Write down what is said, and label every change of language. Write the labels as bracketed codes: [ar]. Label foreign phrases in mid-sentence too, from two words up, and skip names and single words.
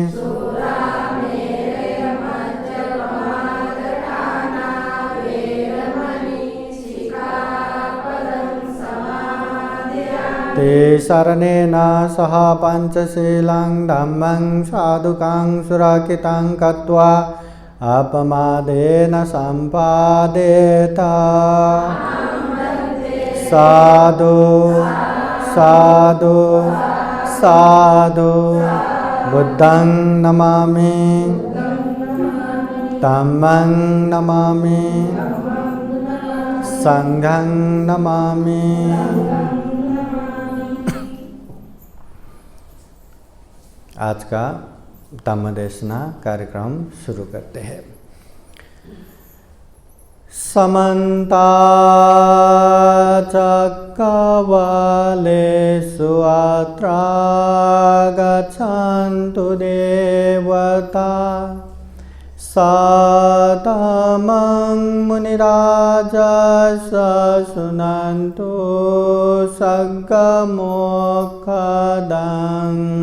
[pi] ते शरणेन सह पञ्चशीलं धम्मं साधुकं सुरक्षितं कृत्वा अपमादेन सम्पादेत साधु साधु साधु बुद्धं नमामि धम्मं नमामि संघं नमामि। [hi] आज का धम्मदेशना कार्यक्रम शुरू करते हैं। [pi] समन्ता चक्रवालेषु अत्रा गच्छन्तु देवता सादमं मुनिराजः शृण्वन्तु सद्गमोक्षदं